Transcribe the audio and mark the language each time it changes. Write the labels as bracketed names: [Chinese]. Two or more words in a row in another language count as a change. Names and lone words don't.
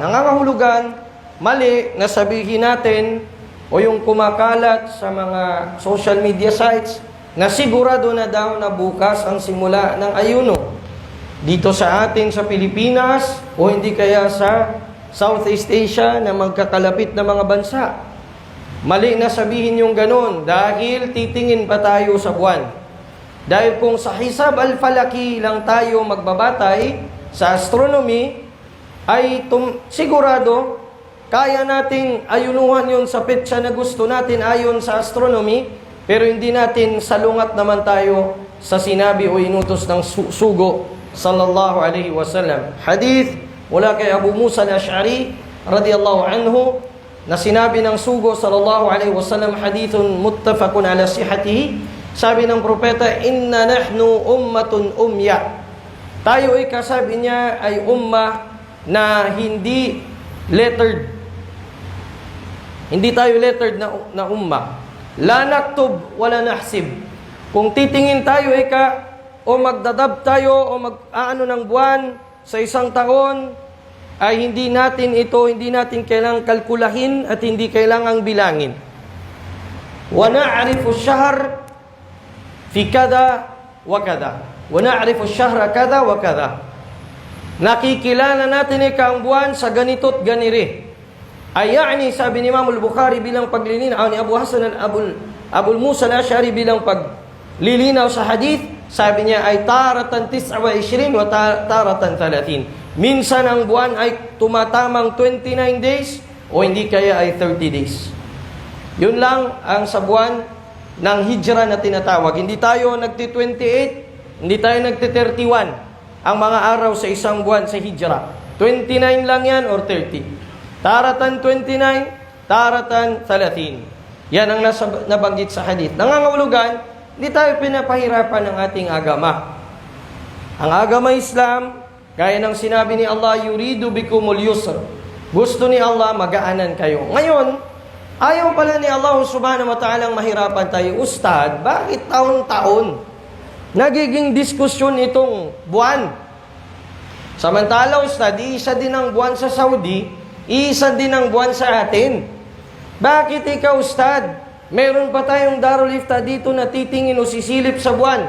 [Filipino] Nangangahulugan, mali na sabihin natin o yung kumakalat sa mga [English] social media sites [Filipino] na sigurado na daw na bukas ang simula ng ayuno. Dito sa atin sa Pilipinas o hindi kaya sa Southeast Asia na magkakalapit na mga bansa. Mali na sabihin yung ganun dahil titingin pa tayo sa buwan. Dahil kung sa [Arabic] حساب الفلكي [Filipino] lang tayo magbabatay sa astronomy, ay sigurado kaya nating ayunuhan yun sa petsa na gusto natin ayon sa astronomy, pero hindi natin salungat naman tayo sa sinabi o inutos ng sugo [Arabic] صلى الله عليه وسلم. [Filipino] Hadith mula kay Abu Musa al-Ash'ari [Arabic] رضي الله عنه [Filipino] na sinabi ng sugo [Arabic] صلى الله عليه وسلم, حديث متفق على صحته. [Filipino] Sabi ng propeta, [Arabic] إنا نحن أمة أمية. [Filipino] Tayo ay kasabi niya ay ummah na hindi lettered. Hindi tayo lettered na ummah. [Arabic] لا نكتب ولا نحسب. [Filipino] Kung titingin tayo o magdadab tayo o mag-aano ng buwan sa isang taon, ay hindi natin kailangang kalkulahin at hindi kailangang bilangin. [Arabic] ونعرف الشهر في كذا وكذا. ونعرف الشهر كذا وكذا. [Filipino] Nakikilala natin ang buwan sa ganito't ganire. Ay yani, sabi ni Imam al-Bukhari bilang paglilinaw, ni Abu Hasan Abu Musa al-Ash'ari bilang paglilinaw sa hadith, sabi niya ay [Arabic] تارة 29 وتارة 30. [Filipino] Minsan ang buwan ay tumatamang 29 days o hindi kaya ay 30 days. Yun lang ang sa buwan ng Hijrah na tinatawag. Hindi tayo nagti-28, hindi tayo nagti-31 ang mga araw sa isang buwan sa Hijrah. 29 lang yan or 30. [Arabic] تارة 29، تارة 30. [Filipino] Yan ang nabanggit sa hadith. Nangangahulugan, hindi tayo pinapahirapan ng ating agama. Ang agama Islam, gaya ng sinabi ni Allah, [Arabic] يريد بكم اليسر. [Filipino] Gusto ni Allah magaanan kayo. Ngayon, ayaw pala ni Allah [Arabic] سبحانه وتعالى [Filipino] mahirapan tayo. Ustad, bakit taon-taon nagiging diskusyon itong buwan? Samantala, Ustad, isa din ang buwan sa Saudi, isa din ang buwan sa atin. Bakit ikaw, Ustad? Meron pa tayong Darul Ifta dito na titingin o sisilip sa buwan.